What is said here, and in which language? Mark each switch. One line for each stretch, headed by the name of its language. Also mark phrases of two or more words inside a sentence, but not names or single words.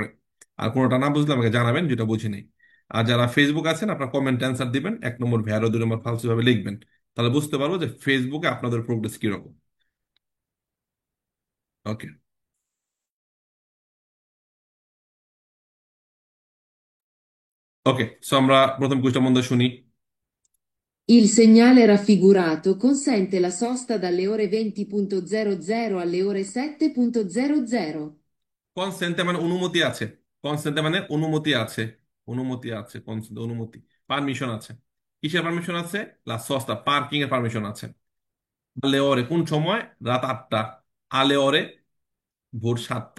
Bangla: আর কোনোটা না বুঝলে আমাকে জানাবেন যেটা বুঝি নেই। আর যারা ফেসবুক আছেন আপনারা
English: comment answer
Bangla: দিবেন, 1 নম্বর ভ্যারো, 2 নম্বর ফালসো ভাবে লিখবেন। তাহলে বুঝতে পারবো যে ফেসবুকে আপনাদের প্রোগ্রেস কিরকম। ওকে।
English: okay, so
Bangla: আমরা প্রথম কুইজটা মন দিয়ে শুনি।
Italian: Il segnale raffigurato consente la sosta dalle ore 20.00 alle ore 7.00.
Bangla: কনসেন্টে মানে অনুমতি আছে। কনসেন্টে মানে অনুমতি আছে। অনুমতি আছে, কনসেন্ট অনুমতি, পারমিশন আছে। কিসের পারমিশন আছে?
Italian: la sosta,
Bangla: পার্কিং এর পারমিশন আছে।
Italian: alle ore
Bangla: কোন সময়? রাত 8টা।
Italian: alle ore
Bangla: ভোর 7টা।